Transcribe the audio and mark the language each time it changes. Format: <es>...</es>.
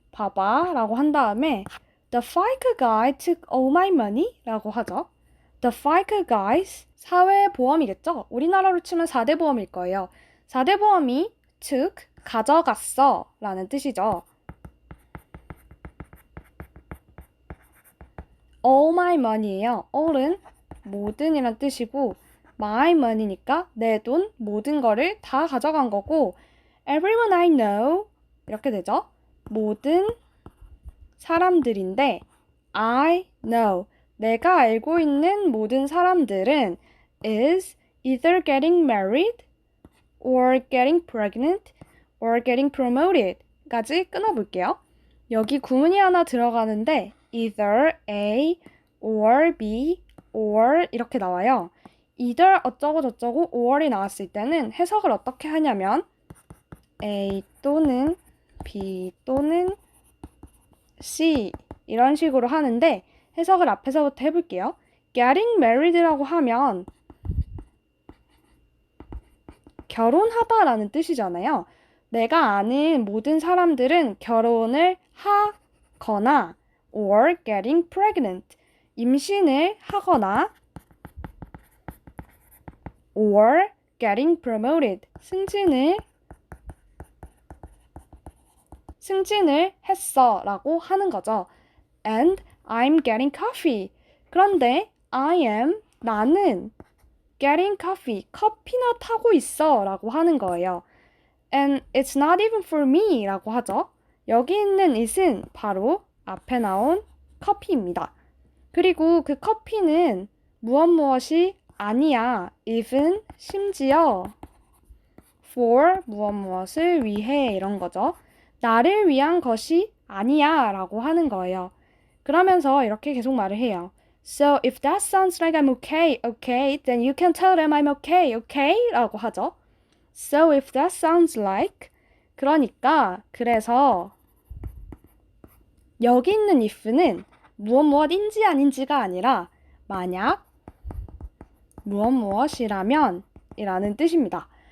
<ko>봐봐 라고 한 다음에</ko> <en>The FICA guy took all my money</en> <ko>라고 하죠.</ko> <en>The FICA guys,</en> <ko>사회보험이겠죠? 우리나라로 치면 4대 보험일 거예요. 4대 보험이 took, 가져갔어 라는 뜻이죠.</ko> <en>All my money예요.</en> <ko>all은 모든이란 뜻이고 my money니까 내 돈, 모든 거를 다 가져간 거고</ko> <en>everyone I know</en> <ko>이렇게 되죠. 모든 사람들인데</ko> <en>I know</en> <ko>내가 알고 있는 모든 사람들은</ko> <en>is either getting married or getting pregnant or getting promoted</en> <ko>까지 끊어볼게요. 여기 구문이 하나 들어가는데 either A or B or 이렇게 나와요. either 어쩌고 저쩌고 or이 나왔을 때는 해석을 어떻게 하냐면 A 또는 B 또는 C 이런 식으로 하는데 해석을 앞에서부터 해볼게요. getting married라고 하면 결혼하다라는 뜻이잖아요. 내가 아는 모든 사람들은 결혼을 하거나</ko> <en>or getting pregnant</en> <ko>임신을 하거나</ko> <en>or getting promoted</en> <ko>승진을 했어 라고 하는 거죠.</ko> <en>And I'm getting coffee.</en> <ko>그런데 나는 getting coffee, 커피나 타고 있어 라고 하는 거예요.</ko> <en>And it's not even for me</en> <ko>라고 하죠. 여기 있는 it은 바로 앞에 나온 커피입니다. 그리고 그 커피는 무엇이 아니야. even, 심지어 for 무엇을 위해 이런 거죠. 나를 위한 것이 아니야 라고 하는 거예요. 그러면서 이렇게 계속 말을 해요.</ko> <en>So if that sounds like I'm okay, okay, then you can tell them I'm okay, okay?</en> <ko>라고 하죠.</ko> <en>So if that sounds like</en> <ko>그러니까 그래서 여기 있는 if는 무엇인지 아닌지가 아니라 만약 무엇이라면 이라는 뜻입니다.</ko>